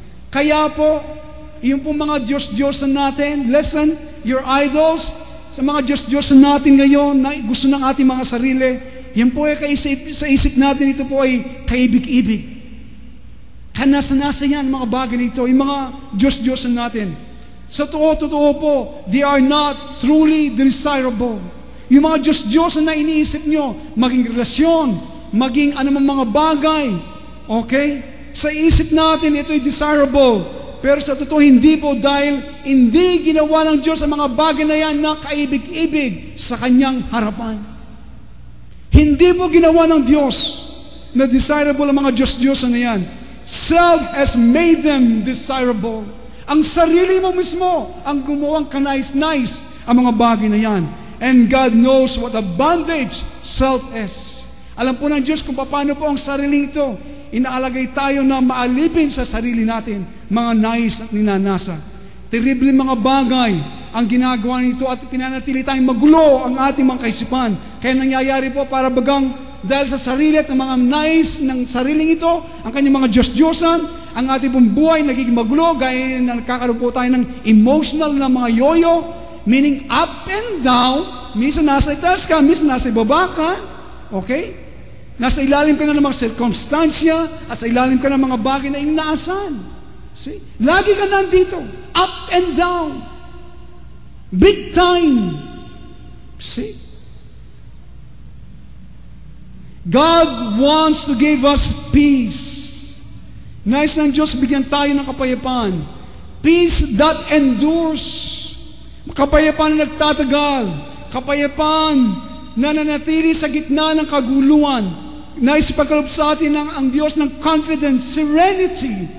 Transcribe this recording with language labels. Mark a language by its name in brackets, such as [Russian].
[Filipino] Kaya po, yung po mga Diyos-Diyosan natin, [English] listen, your idols, [Filipino] sa mga Diyos-Diyosan natin ngayon na gusto ng ating mga sarili, yan po ay sa isip natin, ito po ay kaibig-ibig. Kanasa-nasa yan, mga bagay nito, yung mga Diyos-Diyosan natin. Sa totoo po, [English] they are not truly desirable. [Filipino] Yung mga Diyos-Diyosan na iniisip nyo, maging relasyon, maging anumang mga bagay, okay? Sa isip natin, ito ay desirable. Pero sa totoo, hindi po dahil hindi ginawa ng Diyos ang mga bagay na yan na kaibig-ibig sa kanyang harapan. Hindi po ginawa ng Diyos na desirable ang mga Diyos-Diyosan na yan. [English] Self has made them desirable. [Filipino] Ang sarili mo mismo ang gumawang kanais-nais ang mga bagay na yan. [English] And God knows what a bondage self is. [Filipino] Alam po ng Diyos kung paano po ang sarili ito. Inaalagay tayo na maalipin sa sarili natin, mga nais at ninanasa. Terrible mga bagay ang ginagawa nito at pinanatili tayong magulo ang ating mga kaisipan. Kaya nangyayari po para bagang dahil sa sarili at mga nais ng sariling ito, ang kanyang mga Diyos-Diyosan, ang ating pong buhay nagiging magulo, gaya na nagkakaroon po tayo ng emotional na mga yoyo, [English] meaning up and down. [Filipino] Minsan nasa itaas ka, minsan nasa ibaba ka. Okay? Nasa ilalim ka na ng mga sirkumstansya at sa ilalim ka ng mga bagay na inaasahan. [English] See? [Filipino] Lagi ka nandito. [English] Up and down. Big time. See? God wants to give us peace. [Filipino] Nais ng Diyos bigyan tayo ng kapayapaan. [English] Peace that endures. [Filipino] Kapayapaan na nagtatagal. Kapayapaan na nanatili sa gitna ng kaguluhan. Nais ipagkaloob sa atin ang Diyos ng confidence, serenity.